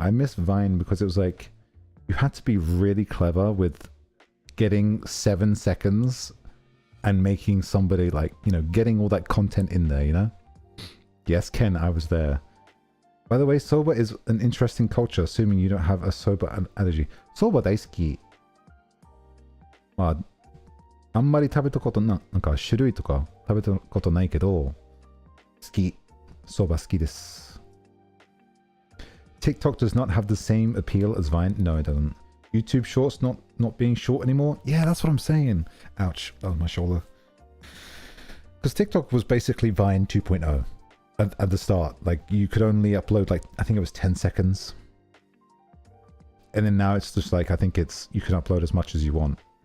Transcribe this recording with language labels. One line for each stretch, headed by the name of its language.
English: I miss Vine because it was like, you had to be really clever with getting 7 seconds and making somebody like, you know, getting all that content in there, you know? Yes, Ken, I was there. By the way, soba is an interesting culture, assuming you don't have a soba allergy.
Japanese: Soba 大好き。まあ、あんまり食べたことなんか種類とか食べたことないけど、好き。 soba 好きです。
English: TikTok does not have the same appeal as Vine. No, it doesn't. YouTube Shorts not being short anymore. Yeah, that's what I'm saying. Ouch, that was my shoulder. Because TikTok was basically Vine 2.0 at the start. Like, you could only upload, like, I think it was 10 seconds. And then now it's just like, I think it's, you can upload as much as you want.